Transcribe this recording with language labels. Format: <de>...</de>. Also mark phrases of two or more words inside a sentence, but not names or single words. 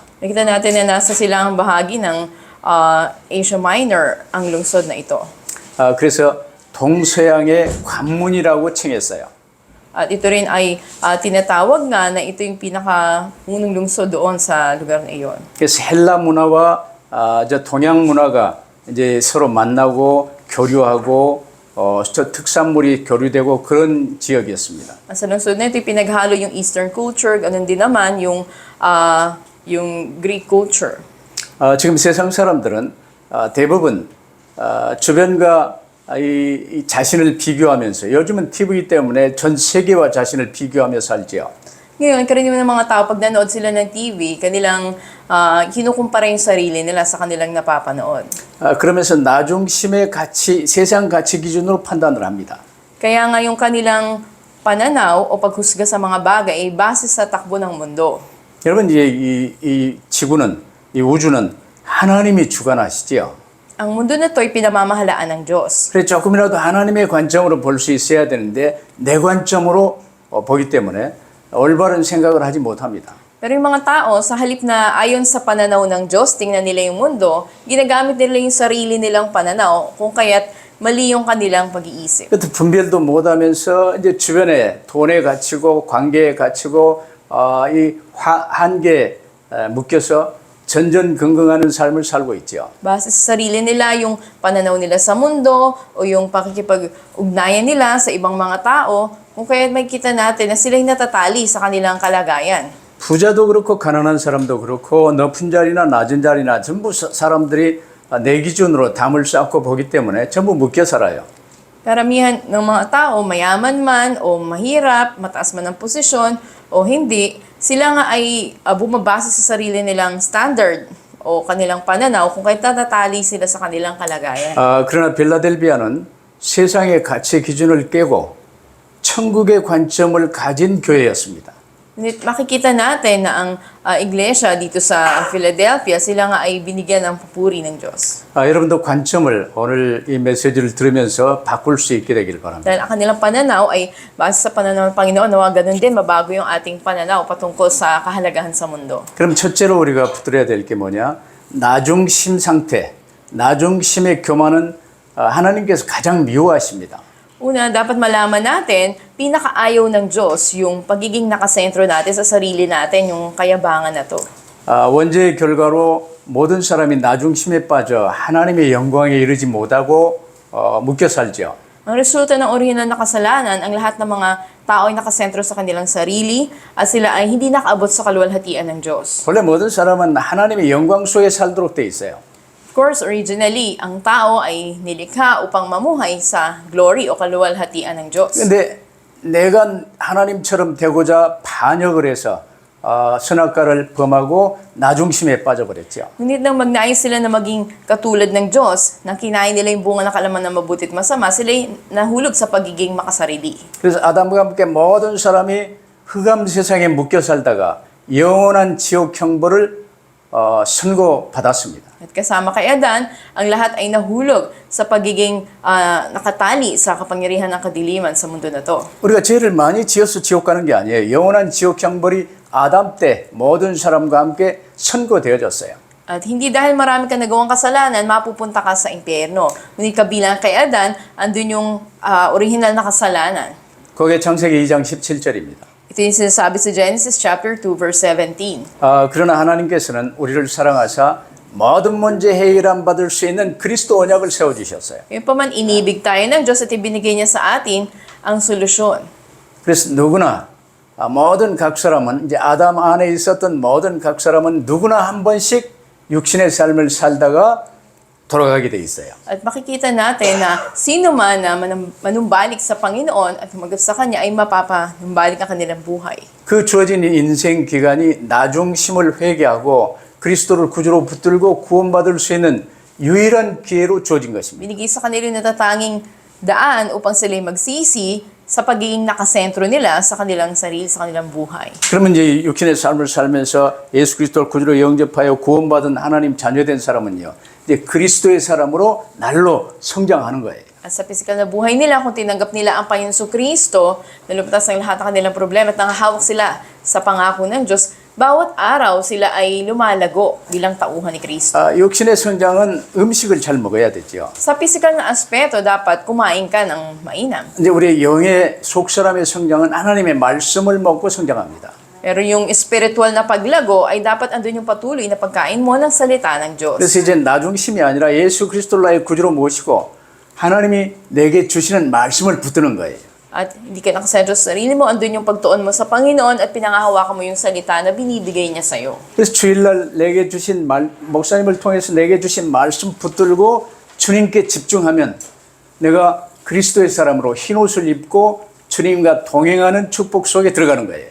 <tl>Nakita natin na nasa silang bahagi ng Asia Minor ang lungsod na ito.</tl> <ko>그래서 동서양의 관문이라고 칭했어요.</ko> <tl>At ito rin ay tinatawag nga na ito yung pinakaunang lungsod doon sa lugar na iyon.</tl> <ko>그래서 헬라 문화와 저 동양 문화가 이제 서로 만나고 교류하고 저 특산물이 교류되고 그런 지역이었습니다.</ko> <tl>Sa lungsod na ito, pinaghalo yung</tl> <en>Eastern culture,</en> <tl>ganun din naman yung</tl> <en>Greek culture.</en> <ko>지금 세상 사람들은 대부분 주변과 이 자신을 비교하면서 요즘은 TV 때문에 전 세계와 자신을 비교하며 살지요.</ko> <tl>Ngayon, karaniwan ng mga tao, pag nanood sila ng TV, kanilang kinukumpara yung sarili nila sa kanilang napapanood.</tl> <ko>그러면서 나중심의 가치, 세상 가치 기준으로 판단을 합니다.</ko> <tl>Kaya nga yung kanilang pananaw o paghusga sa mga bagay ay base sa takbo ng mundo.</tl> <ko>여러분 이제 이 지구는 이 우주는 하나님이 주관하시지요.</ko> <tl>Ang mundo na to ay pinamamahalaan ng Diyos.</tl> <ko>그래서 조금이라도 하나님의 관점으로 볼 수 있어야 되는데 내 관점으로 보기 때문에 올바른 생각을 하지 못합니다.</ko> <tl>Pero yung mga tao, sa halip na ayon sa pananaw ng Diyos, tingnan nila yung mundo, ginagamit nila yung sarili nilang pananaw, kung kaya't mali yung kanilang pag-iisip.</tl> <ko>그것도 분별도 못하면서 이제 주변에 돈에 갇히고 관계에 갇히고 이 한계에 묶여서 전전긍긍하는 삶을 살고 있죠.</ko> <tl>Base sa sarili nila, yung pananaw nila sa mundo, o yung pakikipag-ugnayan nila sa ibang mga tao, kung kaya't may kita natin na sila'y natatali sa kanilang kalagayan.</tl> <ko>부자도 그렇고 가난한 사람도 그렇고 높은 자리나 낮은 자리나 전부 사람들이 내 기준으로 담을 쌓고 보기 때문에 전부 묶여 살아요.</ko> <tl>Karamihan ng mga tao, mayaman man o mahirap, mataas man ang posisyon o hindi, sila nga ay bumabase sa sarili nilang standard o kanilang pananaw kung kaya't natatali sila sa kanilang kalagayan.</tl> <ko>그러나 빌라델비아는 세상의 가치 기준을 깨고 천국의 관점을 가진 교회였습니다.</ko> <tl>Ngunit makikita natin na ang iglesia dito sa Philadelphia, sila nga ay binigyan ng papuri ng Diyos.</tl> <ko>여러분도 관점을 오늘 이 메시지를 들으면서 바꿀 수 있게 되길 바랍니다.</ko> <tl>Dahil ang kanilang pananaw ay base sa pananaw ng Panginoon, nawa ganun din mabago yung ating pananaw patungkol sa kahalagahan sa mundo.</tl> <ko>그럼 첫째로 우리가 붙들어야 될 게 뭐냐? 나중심 상태, 나중심의 교만은 하나님께서 가장 미워하십니다.</ko> <tl>Una, dapat malaman natin, pinakaayaw ng Diyos yung pagiging nakasentro natin sa sarili natin, yung kayabangan na to.</tl> <ko>원죄의 결과로 모든 사람이 나중심에 빠져 하나님의 영광에 이르지 못하고 묶여 살죠.</ko> <tl>Ang resulta ng orihinal na kasalanan, ang lahat ng mga tao ay nakasentro sa kanilang sarili at sila ay hindi nakaabot sa kaluwalhatian ng Diyos.</tl> <ko>원래 모든 사람은 하나님의 영광 속에 살도록 돼 있어요.</ko> <en>Of course, originally,</en> <tl>ang tao ay nilikha upang mamuhay sa glory o kaluwalhatian ng Diyos.</tl> <ko>근데 내가 하나님처럼 되고자 반역을 해서 선악과를 범하고 나중심에 빠져버렸죠.</ko> <tl>Ngunit nang magnais sila na maging katulad ng Diyos, nang kinain nila yung bunga ng kalaman ng mabuti at masama, sila'y nahulog sa pagiging makasarili.</tl> <ko>그래서 아담과 함께 모든 사람이 흑암 세상에 묶여 살다가 영원한 지옥 형벌을 선고받았습니다.</ko> <tl>At kasama kay Adan, ang lahat ay nahulog sa pagiging nakatali sa kapangyarihan ng kadiliman sa mundo na to.</tl> <ko>우리가 죄를 많이 지어서 지옥 가는 게 아니에요. 영원한 지옥 형벌이 아담 때 모든 사람과 함께 선고되어졌어요.</ko> <tl>At hindi dahil marami ka nagawang kasalanan, mapupunta ka sa impyerno. Ngunit kabilang kay Adan, andun yung original na kasalanan.</tl> <ko>그게 창세기 2장 17절입니다.</ko> <tl>Ito yung sinasabi sa</tl> <en>Genesis chapter 2 verse 17.</en> <ko>그러나 하나님께서는 우리를 사랑하사 모든 문제 해결함 받을 수 있는 그리스도 언약을 세워주셨어요.</ko> <tl>Yung paman inibig tayo ng Diyos at ibinigay niya sa atin ang solusyon.</tl> <ko>그래서 누구나 모든 각 사람은 이제 아담 안에 있었던 모든 각 사람은 누구나 한 번씩 육신의 삶을 살다가 돌아가게 돼 있어요.</ko> <tl>At makikita natin na sino man na manumbalik sa Panginoon at humagot sa Kanya ay mapapanumbalik ang kanilang buhay.</tl> <ko>그 주어진 인생 기간이 나중심을 회개하고 그리스도를 구주로 붙들고 구원받을 수 있는 유일한 기회로 주어진 것입니다.</ko> <tl>Binigay sa kanila yung natatanging daan upang sila'y magsisi sa pagiging nakasentro nila sa kanilang sarili, sa kanilang buhay.</tl> <ko>그러면 이제 육신의 삶을 살면서 예수 그리스도를 구주로 영접하여 구원받은 하나님 자녀된 사람은요, 이제 그리스도의 사람으로 날로 성장하는 거예요.</ko> <tl>At sa physical na buhay nila, kung tinanggap nila ang Panginoon Kristo, naluptas ng lahat ng kanilang problema at nangahawak sila sa pangako ng Diyos, bawat araw sila ay lumalago bilang tauhan ni Kristo.</tl> <ko>육신의 성장은 음식을 잘 먹어야 되죠.</ko> <tl>Sa physical na aspeto, dapat kumain ka ng mainam.</tl> <ko>이제 우리 영의 속사람의 성장은 하나님의 말씀을 먹고 성장합니다.</ko> <tl>Pero yung spiritual na paglago ay dapat andun yung patuloy na pagkain mo ng salita ng Diyos.</tl> <ko>그래서 이제 나중심이 아니라 예수 그리스도를 나의 구주로 모시고 하나님이 내게 주시는 말씀을 붙드는 거예요.</ko> <tl>At hindi ka nakasentro sa sarili mo, andun yung pagtuon mo sa Panginoon at pinangahawakan mo yung salita na binibigay niya sa'yo.</tl> <ko>그래서 주일날 내게 주신 목사님을 통해서 내게 주신 말씀 붙들고 주님께 집중하면 내가 그리스도의 사람으로 흰옷을 입고 주님과 동행하는 축복 속에 들어가는 거예요.</ko>